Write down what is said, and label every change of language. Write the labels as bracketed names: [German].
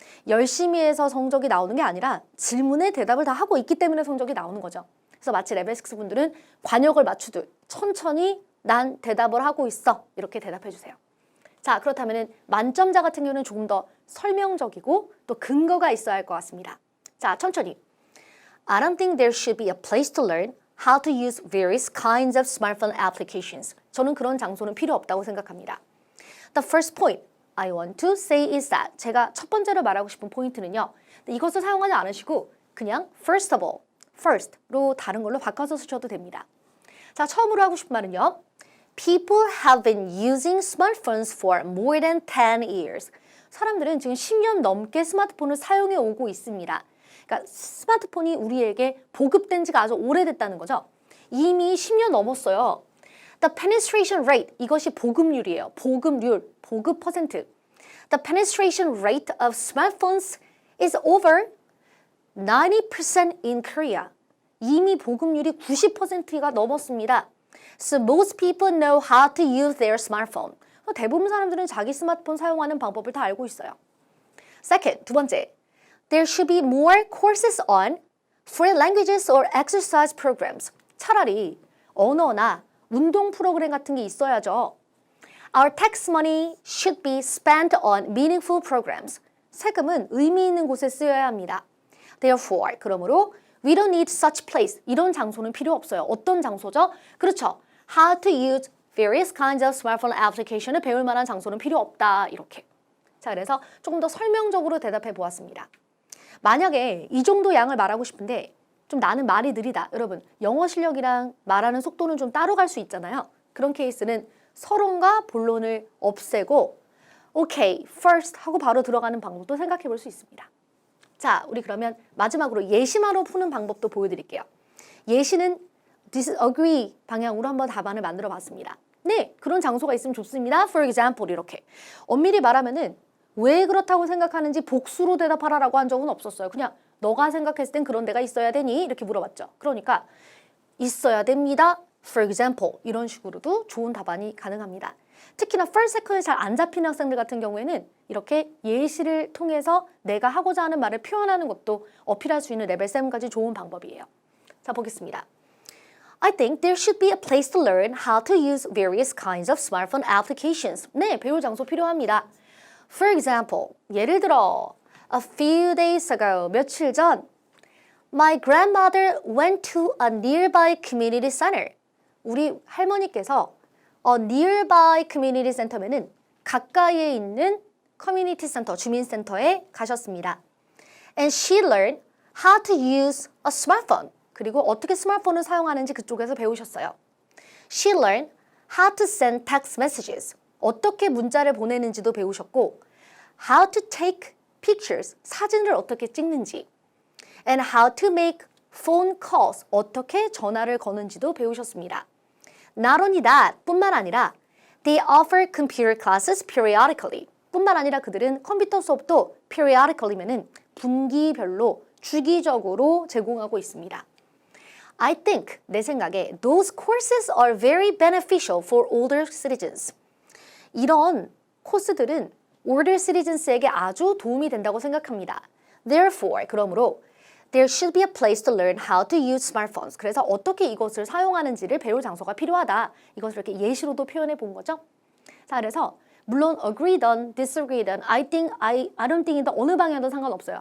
[Korean] 열심히 해서 성적이 나오는 게 아니라 질문에 대답을 다 하고 있기 때문에 성적이 나오는 거죠. 그래서 마치 레벨 6 분들은 관역을 맞추듯 천천히 난 대답을 하고 있어. 이렇게 대답해 주세요. 자, 그렇다면 만점자 같은 경우는 조금 더 설명적이고 또 근거가 있어야 할 것 같습니다. 자, 천천히. [English] I don't think there should be a place to learn how to use various kinds of smartphone applications. [Korean] 저는 그런 장소는 필요 없다고 생각합니다. [English] The first point I want to say is that [Korean] 제가 첫 번째로 말하고 싶은 포인트는요. 이것을 사용하지 않으시고 그냥 [English] first of all, [Korean] first로 다른 걸로 바꿔서 쓰셔도 됩니다. 자, 처음으로 하고 싶은 말은요. [English] People have been using smartphones for more than 10 years. [Korean] 사람들은 지금 10년 넘게 스마트폰을 사용해 오고 있습니다. 그러니까 스마트폰이 우리에게 보급된 지가 아주 오래됐다는 거죠. 이미 10년 넘었어요. [English] The penetration rate, [Korean] 이것이 보급률이에요. 보급률, 보급 퍼센트. [English] The penetration rate of smartphones is over 90% in Korea. [Korean] 이미 보급률이 90%가 넘었습니다. [English] So most people know how to use their smartphone. [Korean] 대부분 사람들은 자기 스마트폰 사용하는 방법을 다 알고 있어요. Second, 두 번째. [English] There should be more courses on foreign languages or exercise programs. [Korean] 차라리 언어나 운동 프로그램 같은 게 있어야죠. [English] Our tax money should be spent on meaningful programs. [Korean] 세금은 의미 있는 곳에 쓰여야 합니다. [English] Therefore, [Korean] 그러므로 [English] we don't need such place. [Korean] 이런 장소는 필요 없어요. 어떤 장소죠? 그렇죠. [English] How to use various kinds of smartphone application을 배울 만한 장소는 필요 없다. [Korean] 이렇게. 자, 그래서 조금 더 설명적으로 대답해 보았습니다. 만약에 이 정도 양을 말하고 싶은데 좀 나는 말이 느리다. 여러분, 영어 실력이랑 말하는 속도는 좀 따로 갈 수 있잖아요. 그런 케이스는 서론과 본론을 없애고 오케이, first 하고 바로 들어가는 방법도 생각해 볼 수 있습니다. 자, 우리 그러면 마지막으로 예시마로 푸는 방법도 보여드릴게요. 예시는 disagree 방향으로 한번 답안을 만들어 봤습니다. 네, 그런 장소가 있으면 좋습니다. [English] For example [Korean] 이렇게. 엄밀히 말하면은 왜 그렇다고 생각하는지 복수로 대답하라라고 한 적은 없었어요. 그냥 너가 생각했을 땐 그런 데가 있어야 되니? 이렇게 물어봤죠. 그러니까 있어야 됩니다. [English] For example [Korean] 이런 식으로도 좋은 답안이 가능합니다. 특히나 first, second이 잘 안 잡히는 학생들 같은 경우에는 이렇게 예시를 통해서 내가 하고자 하는 말을 표현하는 것도 어필할 수 있는 레벨 7까지 좋은 방법이에요. 자, 보겠습니다. [English] I think there should be a place to learn how to use various kinds of smartphone applications. [Korean] 네, 배울 장소 필요합니다. [English] For example, [Korean] 예를 들어 [English] a few days ago, [Korean] 며칠 전 [English] My grandmother went to a nearby community center. [Korean] 우리 할머니께서 [English] nearby community center [Korean] 면은 가까이에 있는 커뮤니티 센터, 주민센터에 가셨습니다. [English] And she learned how to use a smartphone. [Korean] 그리고 어떻게 스마트폰을 사용하는지 그쪽에서 배우셨어요. [English] She learned how to send text messages. [Korean] 어떻게 문자를 보내는지도 배우셨고 [English] how to take pictures. [Korean] 사진을 어떻게 찍는지. [English] And how to make phone calls. [Korean] 어떻게 전화를 거는지도 배우셨습니다. [English] Not only that, [Korean] 뿐만 아니라 [English] they offer computer classes periodically. [Korean] 뿐만 아니라 그들은 컴퓨터 수업도 periodically면은 분기별로 주기적으로 제공하고 있습니다. [English] I think, [Korean] 내 생각에 [English] those courses are very beneficial for older citizens. [Korean] 이런 코스들은 [English] older citizens [Korean] 에게 아주 도움이 된다고 생각합니다. [English] Therefore, [Korean] 그러므로 [English] there should be a place to learn how to use smartphones. [Korean] 그래서 어떻게 이것을 사용하는지를 배울 장소가 필요하다. 이것을 이렇게 예시로도 표현해 본 거죠. 자, 그래서 물론 agree든 disagree든 I think, I don't think이든 어느 방향도 상관없어요.